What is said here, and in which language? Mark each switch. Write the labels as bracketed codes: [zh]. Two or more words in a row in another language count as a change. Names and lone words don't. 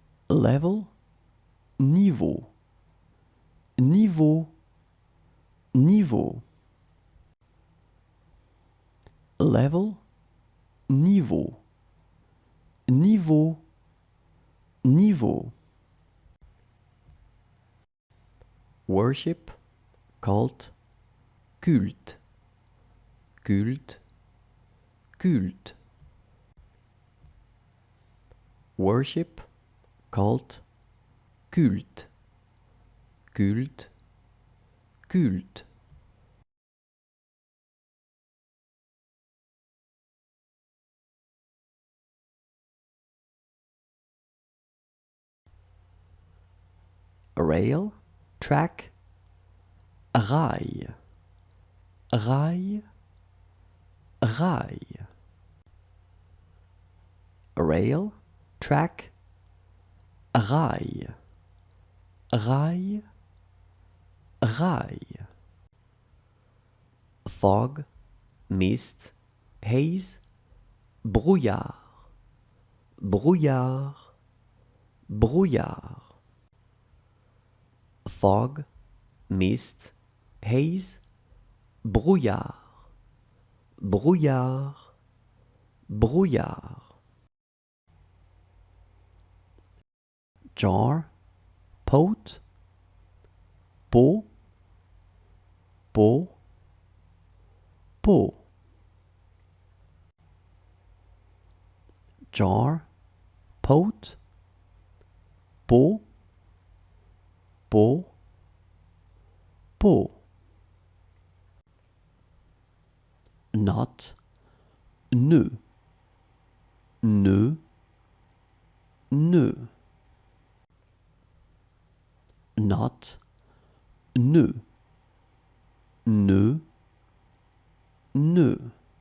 [fr] level, niveau, niveau, niveau, level, niveau, niveau, niveau, [en] worship, cult, [fr] culte, culte, culte, [en] worship, cult, [fr] culte, culte, culte. [en] Rail, track, [fr] rail, rail, rail. [en] Rail, track, [fr] rail, rail, rail. [en] Fog, mist, haze, [fr] brouillard, brouillard, brouillard. [en] Fog, mist, haze, [fr] brouillard, brouillard, brouillard. [en] Jar, pot, [fr] pot, pot, pot. [en] Jar, pot, [fr] pot, pot, pot. [en] Not, [fr] nœud, nœud, nœud. Not, nœud, nœud, nœud.